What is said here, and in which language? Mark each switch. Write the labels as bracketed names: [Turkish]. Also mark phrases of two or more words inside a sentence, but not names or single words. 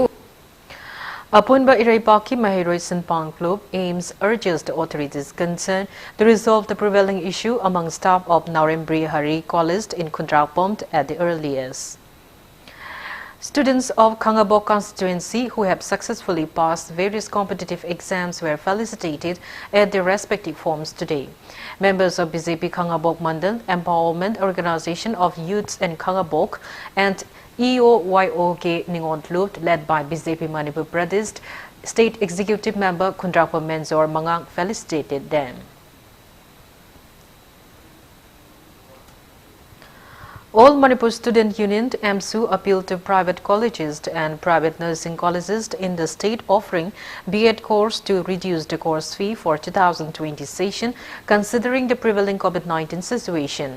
[English] Apunba Iraipaki Mahiroi Sinpang Club aims urges the authorities concerned to resolve the prevailing issue among staff of Narembri Hari College in Kundrakpom at the earliest. Students of Kangabok constituency who have successfully passed various competitive exams were felicitated at their respective forms today. Members of BJP Kangabok Mandal Empowerment Organization of Youths in Kangabok and EOYOK Ningontlut, led by BJP Manipur Pradesh State Executive Member Kundrapa Menzor Mangang, felicitated them. All Manipur Student Union (MSU) appealed to private colleges and private nursing colleges in the state offering B.Ed course to reduce the course fee for 2020 session, considering the prevailing COVID-19 situation.